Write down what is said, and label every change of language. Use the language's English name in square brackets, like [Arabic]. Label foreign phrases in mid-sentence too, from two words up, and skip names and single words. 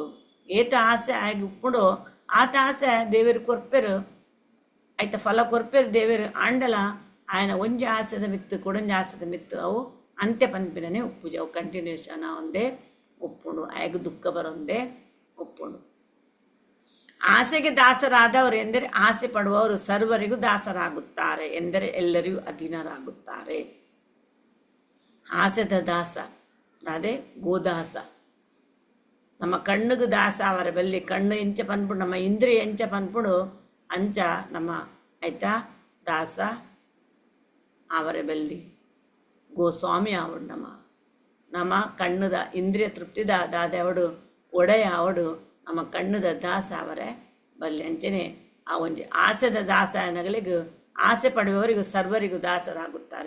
[Tulu] ಏತ ಆಸೆ ಆಗಿ ಉಪ್ಪುಂಡು ಆತ ಆಸೆ ದೇವರು ಕೊರ್ಪೆರು ಆಯ್ತ ಫಲ ಕೊರ್ಪೆರು ದೇವರು ಆಂಡಲ ఆయన ಒಂಜಿ ಆಸೆದ ಮಿತ್ತು ಕೊಡೊಂಜಿ ಆಸೆದ ಮಿತ್ತು ಅವು ಅಂತ್ಯ ಪನ್ಪಿನೇ ಉಪ್ಪುಜ ಅವು ಕಂಟಿನ್ಯೂಷನ್ ಒಂದೇ ಒಪ್ಪುಂಡು ಆಗ ದುಃಖ ಬರೊಂದೇ ಒಪ್ಪುಂಡು. [Kannada] ಆಸೆಗೆ ದಾಸರಾದವರು ಎಂದರೆ ಆಸೆ ಪಡುವವರು ಸರ್ವರಿಗೂ ದಾಸರಾಗುತ್ತಾರೆ ಎಂದರೆ ಎಲ್ಲರಿಗೂ ಅಧೀನರಾಗುತ್ತಾರೆ. [Tulu] ಆಸೆದ ದಾಸ ಅದೇ ಗೋದಾಸ. ನಮ್ಮ ಕಣ್ಣಿಗೆ ದಾಸ ಅವರ ಬಲ್ಲಿ ಕಣ್ಣು ಎಂಚ ಪನ್ಪುಡು ನಮ್ಮ ಇಂದ್ರಿಯ ಎಂಚ ಪನ್ಪುಡು ಅಂಚ ನಮ್ಮ ಆಯ್ತಾ ದಾಸ ಅವರ ಬಲ್ಲಿ ಗೋಸ್ವಾಮಿ ಆವಡು ನಮ್ಮ ಕಣ್ಣುದ ಇಂದ್ರಿಯ ತೃಪ್ತಿದ ದಾದೆ ಅವಡು ಒಡೆಯ ಅವಡು ನಮ್ಮ ಕಣ್ಣುದ ದಾಸ ಅವರೇ ಬಲ್ಲಿ ಅಂಚನೆ ಆ ಒಂಜಿ ಆಸೆದ ದಾಸನಗಳಿಗೆ [Kannada] ಆಸೆ ಪಡೆಯುವವರಿಗೂ ಸರ್ವರಿಗೂ ದಾಸರಾಗುತ್ತಾರೆ.